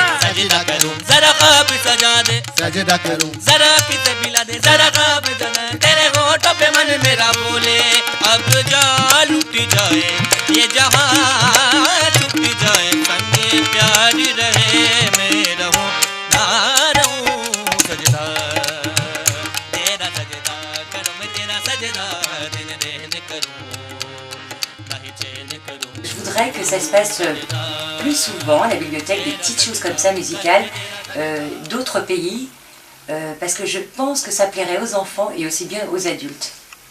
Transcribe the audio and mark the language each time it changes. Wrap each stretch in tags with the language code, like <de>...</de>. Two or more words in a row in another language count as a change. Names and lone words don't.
<hi>सजदा करूं जरा ख्वाब सजा दे सजदा करूं जरा किसे पिला दे जरा ख्वाब सजा तेरे होठों पे मन मेरा बोले अब जा लुट जाए ये जहां छुप जाए संगे प्यार रहे मैं रहूं ना रहूं सजदा तेरा सजदा करूं मैं तेरा सजदा दिन रहन करूं नहीं चैन करूं.</hi> <fr>Je voudrais que ça se passe plus souvent, la bibliothèque, des petites choses comme ça musicales d'autres pays, parce que je pense que ça plairait aux enfants et aussi bien aux adultes.</fr>